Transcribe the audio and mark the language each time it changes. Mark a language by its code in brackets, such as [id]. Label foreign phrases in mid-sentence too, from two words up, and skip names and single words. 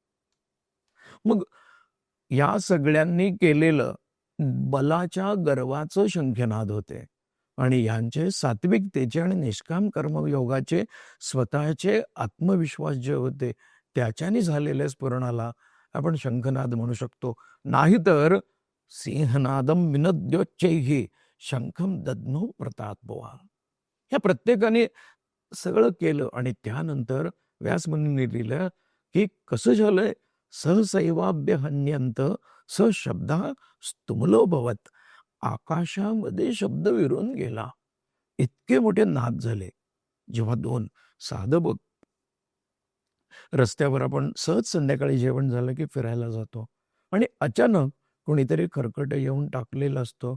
[mr] मग या सगळ्यांनी केलेलं बलाच्या गर्वाचं शंखनाद होते आणि यांचे सात्विकतेचे आणि निष्काम कर्मयोगाचे स्वतःचे आत्मविश्वास जे होते त्याच्याने झालेल्या स्फुरणाला आपण शंखनाद म्हणू शकतो. [sa] नाहीतर सिंहनादम विनद्योच्चैहि शंखम दद्मो प्रतापवा. [mr] ह्या प्रत्येकाने सगळं केलं आणि त्यानंतर व्यासमुनींनी लिहिलं की कसं झालंय, [sa] सहसैवाभ्य हन्यंत स शब्दा स्तुमलो भवत. [mr] आकाशामध्ये शब्द विरून गेला. इतके मोठे नाद झाले. जेव्हा दोन साधं बघ, रस्त्यावर आपण सहज संध्याकाळी जेवण झालं की फिरायला जातो आणि अचानक कोणीतरी खरकट येऊन टाकलेलं असतं.